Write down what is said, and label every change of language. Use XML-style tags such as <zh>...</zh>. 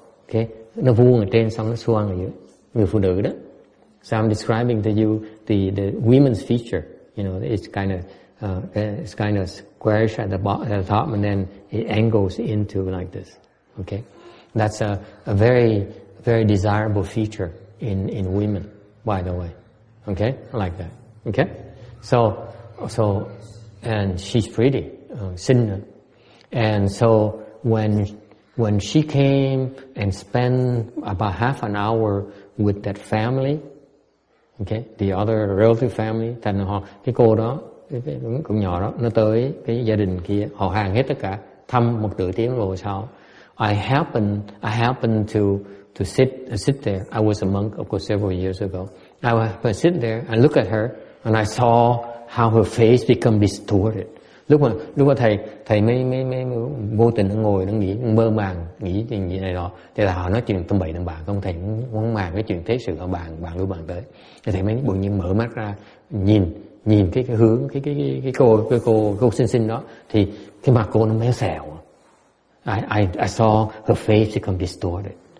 <vi>Okay, nó vuông ở trên xong nó xoan ở dưới. Người phụ nữ đó.</vi> <en>So I'm describing to you the women's feature. You know, it's kind of squarish at the top, and then it angles into like this. Okay, that's a very desirable feature in women, by the way. Okay, like that. Okay, so and she's pretty, xinh. And so when she came and spent about half an hour with that family, okay, the other relative family,</en> <vi>thành cái cô đó, cái con nhỏ đó, nó tới cái gia đình kia, họ hàng hết tất cả, thăm một nửa tiếng rồi sau.</vi> <en>I happened to sit there. I was a monk, of course, several years ago. I sit there and look at her, and I saw how her face become distorted.</en> <vi>Lúc mà thầy mới vô tình nó ngồi nó nghĩ mơ màng nghĩ chuyện gì này đó, thì là họ nói chuyện tầm bậy tầm bạ, không thầy muốn màng cái chuyện thế sự họ bàn lui bàn tới, thì thầy mới bỗng nhiên mở mắt ra nhìn cái hướng cái cô xinh đó, thì cái mặt cô nó méo xẹo.</vi> <en>I saw her face become distorted.</en>